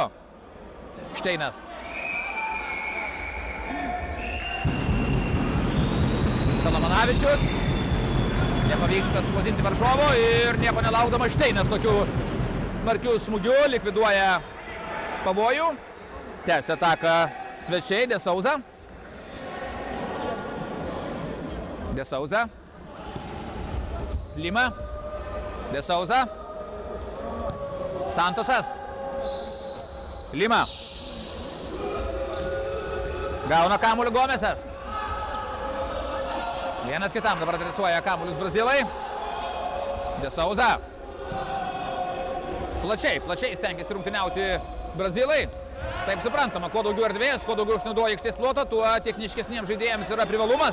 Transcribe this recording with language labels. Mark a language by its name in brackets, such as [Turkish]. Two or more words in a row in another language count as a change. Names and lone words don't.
[Lithuanian] Šteinas. Salomanavičius. Nepavyksta suvadinti varžovo ir nieko nelaukdamas Šteinas tokiu smarkiu smūgiu likviduoja pavojų. Tęsia ataką svečiai, De Souza. De Souza. Lima. De Souza. Santosas. Lima. Gauna kamuolį Gomesas. Vienas kitam dabar adresuoja kamuolius brazilai. De Souza. Plačiai stengiasi rungtyniauti brazilai. Taip suprantama, kuo daugiau erdvės, kuo daugiau išnaudoja aikštės ploto, tuo techniškesniems žaidėjams yra privalumas.